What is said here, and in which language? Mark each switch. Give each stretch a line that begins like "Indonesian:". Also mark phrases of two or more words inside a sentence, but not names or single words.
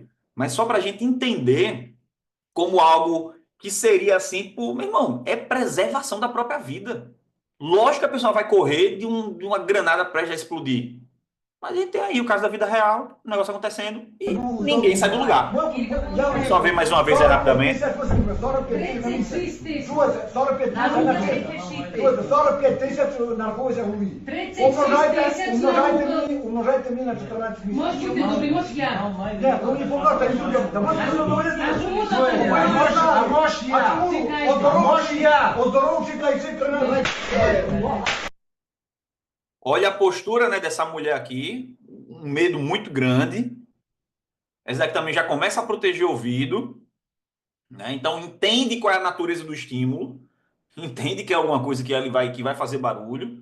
Portuguese: Mas só para a gente entender como algo que seria assim, pô, meu irmão, é preservação da própria vida. Lógico que a pessoa vai correr de uma granada prestes a explodir. Mas a gente tem aí o caso da vida real, o negócio acontecendo e ninguém sai do lugar. Só ver mais uma vez aí rapidamente.
Ukrainian: 45 тисяч нараховується голові. Умножайте мені на 14 місяців. Можете добре, може я. Ні, ну не помагайте, не суддям. Та можна говорити. Оздоровчик на цих 13.
Portuguese: Olha a postura, né, dessa mulher aqui, um medo muito grande. Essa daqui também já começa a proteger o ouvido, né? Então entende qual é a natureza do estímulo, entende que é alguma coisa que vai fazer barulho.